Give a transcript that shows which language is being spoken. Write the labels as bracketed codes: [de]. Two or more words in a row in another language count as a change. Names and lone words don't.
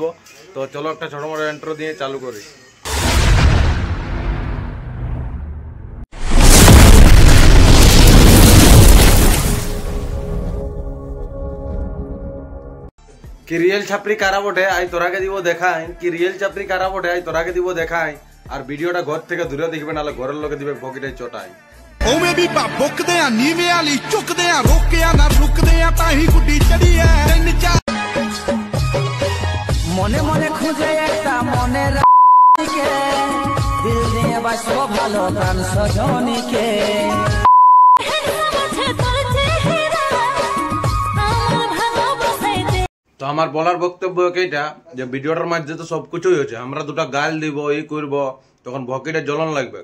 [bn] তো চলো একটা ছোট মোটো ইন্ট্রো দিয়ে চালু করি। কি রিয়েল ছাপরি কারা বটে আই তোরাকে দিব দেখাই, কি রিয়েল ছাপরি কারা বটে আই তোরাকে দিব দেখাই। আর ভিডিওটা ঘর থেকে দূরে দেখবে, নাহলে ঘরের লোকে দিবে পকেটে চটাই। [pa] ਓਵੇ ਭੀ ਬੁਕਦੇ ਆ ਨੀਵੇ ਵਾਲੀ ਚੁਕਦੇ ਆ ਰੋਕੇ ਆ ਨਾ ਰੁਕਦੇ ਆ ਤਾਹੀ ਗੁੱਡੀ ਚੜ੍ਹੀ ਹੈ [bn] মনে মনে খুঁজে একটা মনের রানীকে, দিল দিয়ে বাসবো ভালো প্রাণ সজনীকে। তো আমার বলার বক্তব্য এইটা যে ভিডিওটার মাঝে তো সবকিছুই হয়েছে, আমরা দুটা গাল দিব এই করব, তখন ভকেটে জ্বলন লাগবে।